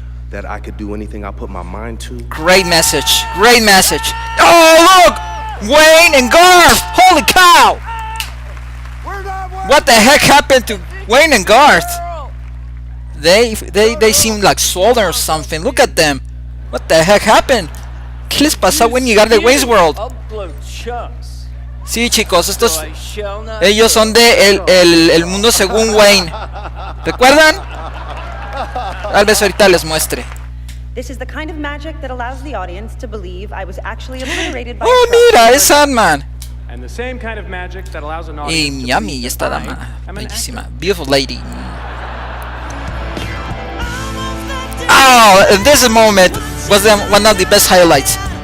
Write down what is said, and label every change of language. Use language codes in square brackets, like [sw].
[en] That I could do anything I put my mind to. Great message. Great message. Oh, look! Wayne and Garth! Holy cow! What the heck happened to Wayne and Garth? They seem like swollen or something. Look at them. What the heck happened? [es] ¿Qué les pasó a Wayne y Garth de Wayne's World? Sí, chicos, ellos son de el mundo según Wayne. ¿Recuerdan? Tal vez ahorita les muestre. [en] This is the kind of magic that allows the audience to believe I was actually obliterated by [es] Oh, mira, es Sandman. [en] And the same kind of magic that allows an [es] Y [en] audience to [es] Miami, y esta dama, bellísima, [en] beautiful lady. Oh, and this moment was one of the best highlights.